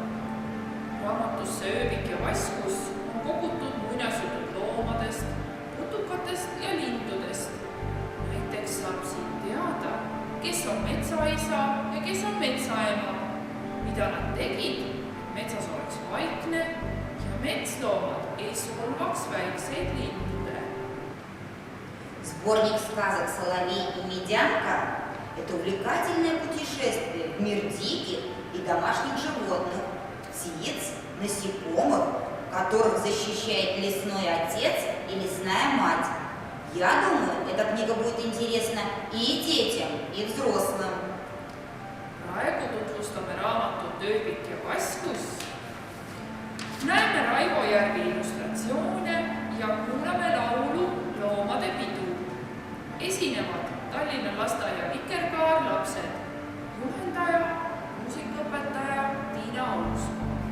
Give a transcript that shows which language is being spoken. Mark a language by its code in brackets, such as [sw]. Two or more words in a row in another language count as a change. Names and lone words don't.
[et] Raamatusse Ööbik ja Vasskuss on kogutud muinasjutud loomadest, putukatest ja lindudest. Näiteks saab siin teada, kes on metsaisa ja kes on metsaema, mida nad tegid, metsas oleks vaikne ja metsloomad ei solvaks väikseid lindude. [ru] Сборник сказок «Соловей и медянка» – это увлекательное путешествие в мир диких и домашних животных, птиц, насекомых, которых защищает лесной отец и лесная мать. Я думаю, эта книга будет интересна и детям, и взрослым. [et] Praegu tutvustame raamatut Ööbik ja Vasskuss. Näeme Raivo Järvi illustratsioone ja kuulame laulu Loomade pidu. Esinevad Tallinna lasteaia Vikerkaar lapsed, juhendaja, muusikaõpetaja Tiina Ausk.